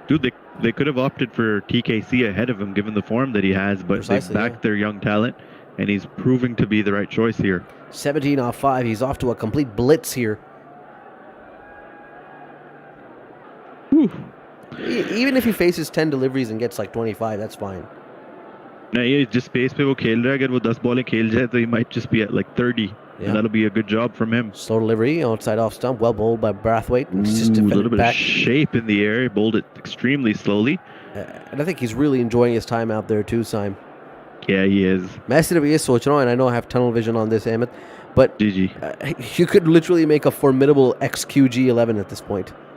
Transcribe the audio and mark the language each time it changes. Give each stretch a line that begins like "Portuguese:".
English: dude, they could have opted for TKC ahead of him, given the form that he has. But they've backed their young talent, and he's proving to be the right choice here. 17 off 5. He's off to a complete blitz here. Whew. Even if he faces 10 deliveries and gets like 25, that's fine.
Hindi: No, ये जिस pace पे वो खेल रहा है, अगर वो 10 बॉलें खेल जाए, तो
English: he might just be at like 30. Yeah. And that'll be a good job from him. Slow delivery, outside off stump, well bowled by Brathwaite. Just a little bit of shape in the air. He bowled it extremely slowly. And I think he's really enjoying his time out there too, Saim. Yeah, he is.
Hindi: मैं सिर्फ ये सोच रहा हूँ,
English: and I know I have tunnel vision on this, Ahmed, but you could literally make a formidable XQG11 at this point.